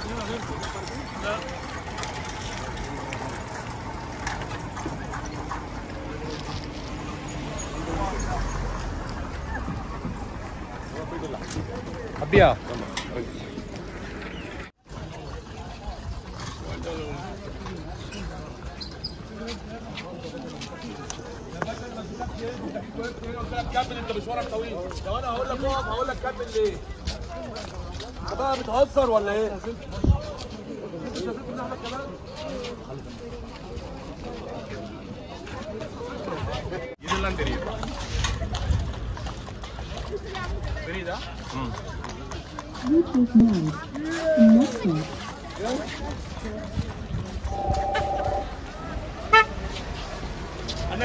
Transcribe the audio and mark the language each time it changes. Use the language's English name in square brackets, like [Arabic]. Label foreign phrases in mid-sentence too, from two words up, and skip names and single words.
[Tamil] அப்படியா? [Arabic] كمل انت مشوارك طويل. لو انا هقول لك اقف هقول لك كمل ليه؟ انت بقى بتهزر ولا ايه؟ [Tamil] இதெல்லாம் தெரியும். தெரியுதா? அண்ணே